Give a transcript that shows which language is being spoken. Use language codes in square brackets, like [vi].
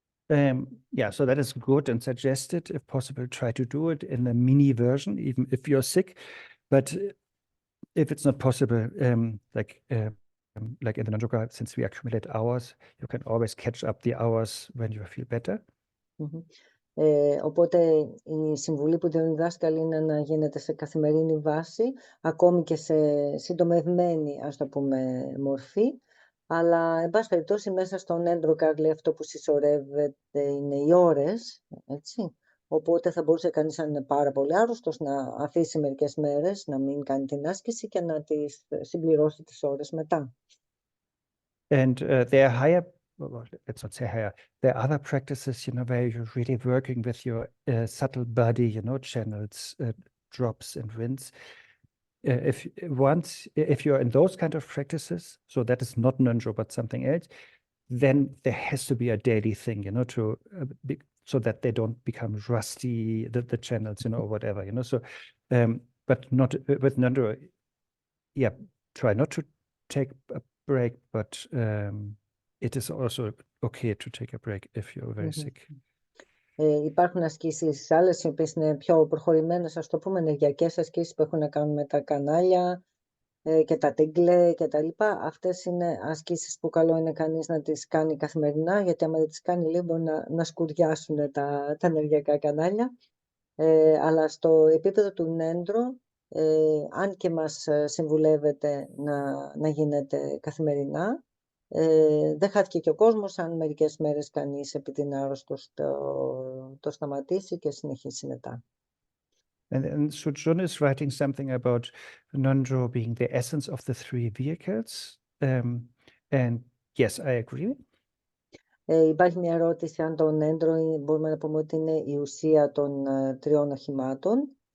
[en] Yeah, so that is good and suggested. If possible, try to do it in a mini version, even if you're sick. But if it's not possible, like in the Ngöndro, since we accumulate hours, you can always catch up the hours when you feel better. [el] Οπότε η συμβουλή που δίνουν οι δάσκαλοι είναι να γίνεται σε καθημερινή βάση, ακόμη και σε συντομευμένη, ας το πούμε, μορφή. Αλλά, εν πάση περιπτώσει, μέσα στον Ngöndro, λέει, αυτό που συσσωρεύεται είναι οι ώρες, έτσι. Οπότε θα μπορούσε κανείς, αν είναι πάρα πολύ άρρωστος, να αφήσει μερικές μέρες, να μην κάνει την άσκηση και να τις συμπληρώσει τις ώρες μετά. [en] And there are higher, well, let's not say higher, there are other practices, you know, where you're really working with your subtle body, you know, channels, drops and winds. If you're in those kind of practices, so that is not Ngöndro, but something else, then there has to be a daily thing, you know, so that they don't become rusty, the channels, you know, or whatever, you know. So, but not with Ngöndro. Yeah, try not to take a break, but it is also okay to take a break if you're very sick. [el] Υπάρχουν ασκήσεις άλλες, οι οποίες είναι πιο προχωρημένες, ας το πούμε, ενεργειακές ασκήσεις που έχουν να κάνουν με τα κανάλια και τα τίγκλε και τα λοιπά. Αυτές είναι ασκήσεις που καλό είναι κανείς να τις κάνει καθημερινά, γιατί άμα δεν τις κάνει λίγο να σκουριάσουν τα ενεργειακά κανάλια. Αλλά στο επίπεδο του Ngöndro, αν και μας συμβουλεύεται να γίνεται καθημερινά, δεν χάθηκε και ο κόσμος αν μερικές μέρες κανείς επειδή είναι άρρωστος το σταματήσει και συνεχίσει μετά. [en] And Sujun is writing something about Ngöndro being the essence of the three vehicles. And yes, I agree. [el] Υπάρχει μια ερώτηση αν το Ngöndro μπορούμε να πούμε ότι είναι η ουσία των τριών οχημάτων.